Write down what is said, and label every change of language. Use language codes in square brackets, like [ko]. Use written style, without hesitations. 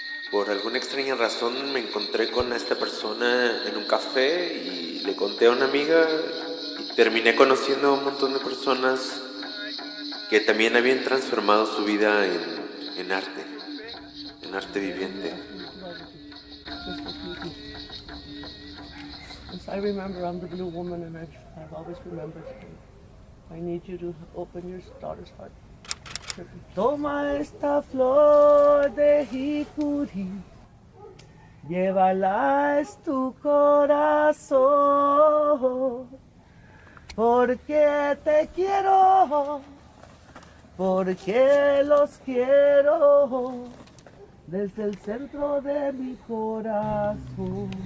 [es] Por alguna extraña razón me encontré con esta persona en un café y le conté a una amiga y terminé conociendo a un montón de personas que también habían transformado su vida en arte viviente. [en] I remember I'm the blue woman, and I've always remembered. I need you to open your daughter's heart. [es] Toma esta flor de jicuri, llévala es tu corazón, porque te quiero, porque los quiero, desde el centro de mi corazón.